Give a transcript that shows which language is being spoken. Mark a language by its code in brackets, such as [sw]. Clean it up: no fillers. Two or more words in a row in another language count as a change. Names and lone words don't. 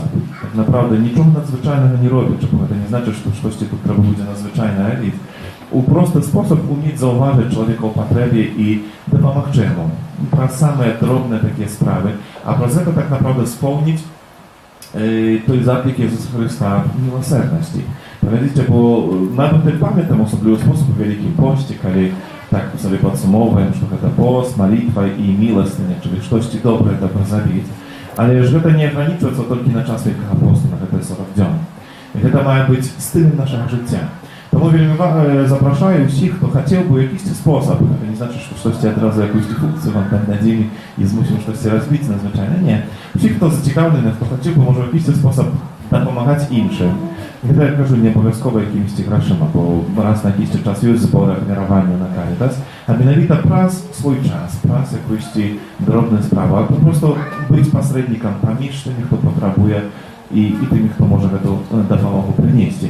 [be] Так, направда, нічога надзвычайнага не робячы, бо гэта не значыць, што штосьці тут трэба будзе надзвычайна рабіць. у просты спосаб умець заўважыць чалавека ў патрэбе і дапамагчы яму праз самыя дробныя такія справы, а праз гэта так naprawdę споўніць той заклік Езуса Христа милосердности. [uk] Погодите, бо навіть не пам'ятаємо особливий спосіб у Великім пості, коли так собі підсумовуємо, що це пост, молитва і милостиня, чи щось добре треба зробити. Але ж це не ограничується тільки на час Великого посту, на 40 днів. Це має бути стилем нашого життя. Тому вельми запрошую всіх, хто хотів би якийсь спосіб, це не значить, що щось одразу якусь функцію вам там наділи і змусимо щось розбити надзвичайно, ні. Всіх, хто зацікавлений, хто хотів би, може якийсь спосіб допомагати іншим. [be] Гэта я кажу не абавязкова якімсьці грашыма, бо раз на якийсь час ёсць зборы ахвяравання на Карітас, а менавіта праз свой час, праз якуйсьці дробную справу, а просто быць пасрэднікам паміж тымі, хто патрабуе і тымі, хто можа гэту дапамогу прынесці.